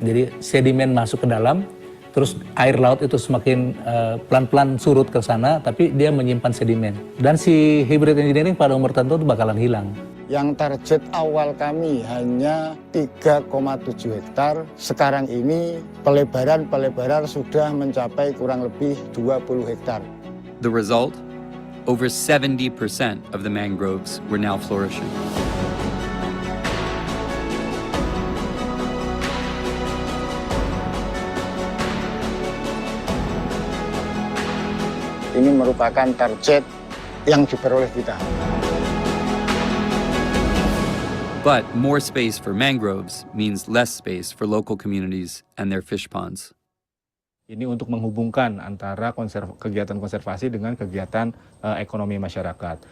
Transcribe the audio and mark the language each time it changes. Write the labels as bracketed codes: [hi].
[id] Jadi sedimen masuk ke dalam, terus air laut itu semakin pelan-pelan surut ke sana, tapi dia menyimpan sedimen. Dan si hybrid engineering pada umur tertentu itu bakalan hilang. Yang target awal kami hanya 3,7 hektar. Sekarang ini pelebaran sudah mencapai kurang lebih 20 hektar. [en] The result? Over 70% of the mangroves were now flourishing. [id] Ini merupakan target yang diperoleh kita. [en] But more space for mangroves means less space for local communities and their fish ponds. [id] Ini untuk menghubungkan antara kegiatan konservasi dengan kegiatan ekonomi masyarakat.